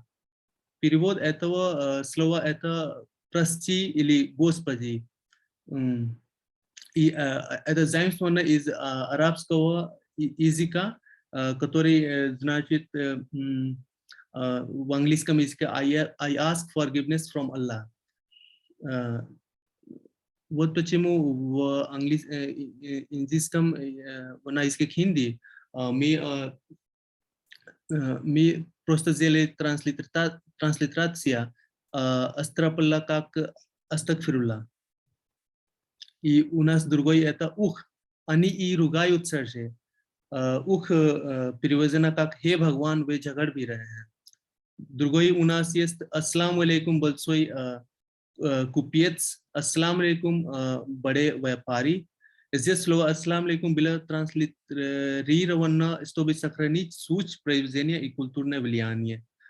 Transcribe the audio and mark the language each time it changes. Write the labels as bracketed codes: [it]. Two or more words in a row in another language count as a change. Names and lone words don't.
[ru] Перевод этого слова это прости или Господи. И это заимствовано из арабского языка, который значит в английском языке [en] I ask forgiveness from Allah. [ru] Вот почему в английском на языке хинди мы просто сделали транслитерация астаприлла как астагфирулла. И у нас другой это ух. Они и ругаются же. Ух переведено как [hi] «हे भगवान, वे झगड़ भी रहे हैं». [ru] Другой у нас есть [ar] «السلام عليكم [ru] большой купец», [ar] «السلام عليكم [hi] बड़े व्यापारी». [ru] Здесь слово [ar] «السلام عليكم» [ru] было транслитерировано, чтобы сохранить суть произведения и культурное влияние.